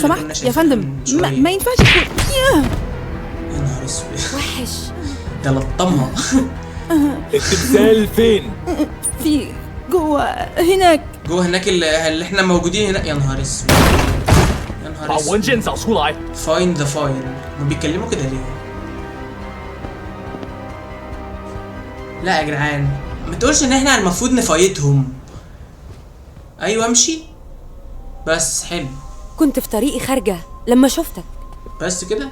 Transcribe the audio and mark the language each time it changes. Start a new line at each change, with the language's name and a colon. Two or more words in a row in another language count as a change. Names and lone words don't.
Arabic: اللي كنا سمحت يا شايفينها فندم من شوية؟ ما ينفعش تكون. يا نهار اسود وحش. ده لطمها. التمثال فين؟ في جوه هناك. جوه هناك اللي احنا موجودين هناك. يا نهار اسود يا نهار
Chinese: 把文
Arabic: اسود.
Chinese: 件找出来。
English: Find the file.
Arabic: ما بيتكلموا كده ليه؟ لا يا جدعان ما تقولش ان احنا المفروض نفايتهم. ايوه امشي بس. حلو كنت في طريقي خارجة لما شفتك. بس كده.